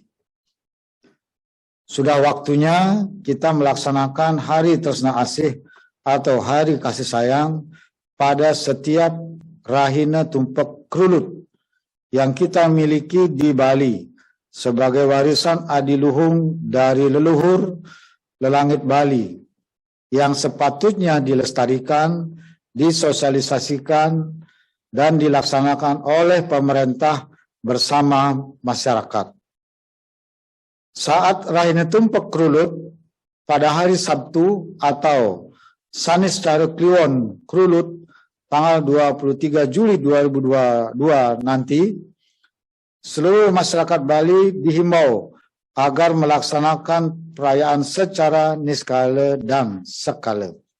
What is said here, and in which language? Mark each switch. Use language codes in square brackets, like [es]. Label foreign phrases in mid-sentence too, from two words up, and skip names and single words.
[id] Sudah waktunya kita melaksanakan Hari Tresna Asih atau Hari Kasih Sayang pada setiap Rahina Tumpek Krulut yang kita miliki di Bali sebagai warisan adiluhung dari leluhur lelangit Bali yang sepatutnya dilestarikan, disosialisasikan, dan dilaksanakan oleh pemerintah bersama masyarakat. Saat Rahina Tumpek Krulut pada hari Sabtu atau Sanis Cara Kliwon Krulut tanggal 23 Juli 2022 nanti, seluruh masyarakat Bali dihimbau agar melaksanakan perayaan secara niskala dan skala.